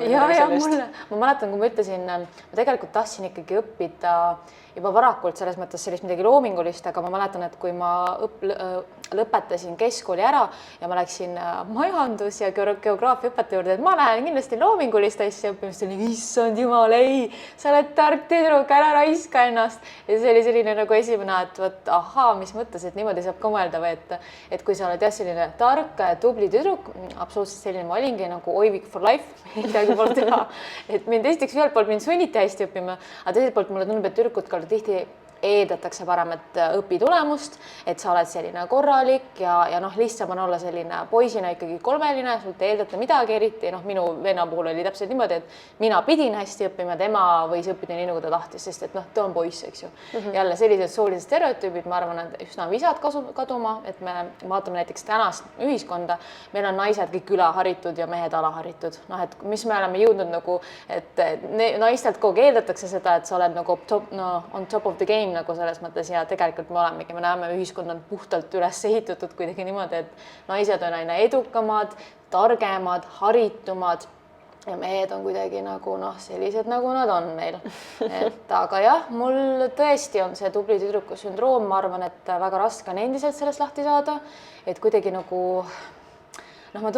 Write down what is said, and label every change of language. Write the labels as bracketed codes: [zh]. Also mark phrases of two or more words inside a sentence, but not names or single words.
[et] Ja ma mäletan, kui ma ütlesin, ma tegelikult tahtsin ikkagi õppida juba varakult selles mõttes sellist midagi loomingulist, aga ma mäletan, et kui ma lõpetasin keskkooli ära ja ma läksin majandus- ja geograafia õpetaja juurde, et ma lähen kindlasti loomingulist asja õppima, siis oli, issand jumal, ei, sa oled tark tüdruk, ära raiska ennast. Ja see oli selline nagu esimene, et mis mõttes, et niimoodi saab ka mõelda või et kui sa oled selline tark, tubli tüdruk, absoluutselt selline ma olingi nagu oivik [en] for life, [et] midagi pole teha. Et mind esiteks ühelt poolt mind sunniti hästi õppima, aga teiselt poolt mulle tundub, et tüdrukud tihti eeldatakse paremat õpitulemust, et sa oled selline korralik ja noh, lihtsam on olla selline poisina ikkagi kolmeline, sult ei eeldata midagi eriti, noh, minu venna puhul oli täpselt niimoodi, et mina pidin hästi õppima, tema võis õppida nii, nagu ta tahtis, sest et noh, ta on poiss, eks ju. Jälle sellised soolised stereotüübid, ma arvan, et üsna visad kaduma, et me vaatame näiteks tänast ühiskonda, meil on naised kõik ülaharitud ja mehed alaharitud. Noh, et mis me oleme jõudnud nagu, et naistelt kogu aeg eeldatakse seda, et sa oled nagu [en] on top of the game [et] nagu selles mõttes ja tegelikult me olemegi, me näeme, ühiskond on puhtalt üles ehitatud kuidagi niimoodi, et naised on aina edukamad, targemad, haritumad ja mehed on kuidagi nagu noh, sellised nagu nad on meil. Et aga jah, mul tõesti on see tubli tüdruku sündroom, ma arvan, et väga raske on endiselt sellest lahti saada, et kuidagi nagu noh, ma